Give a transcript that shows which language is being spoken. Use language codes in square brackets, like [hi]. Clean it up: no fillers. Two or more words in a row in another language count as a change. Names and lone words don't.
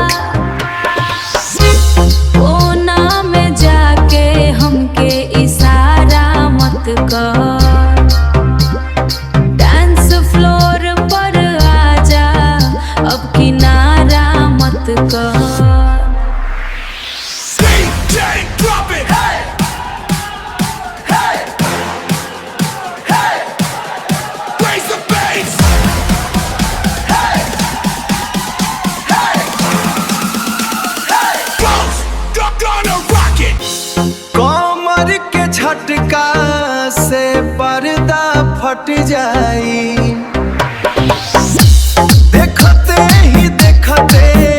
[bho] कोना में जाके हमके इशारा मत कर डांस फ्लोर पर आजा अब किनारा मत कर [en] DJ drop it. Hey. Hey. Hey. Raise the bass. Hey. Hey. Hey. Bounce. Gonna rock it. [bho] कमर के झटका से पर्दा फट जाई। देखते ही देखते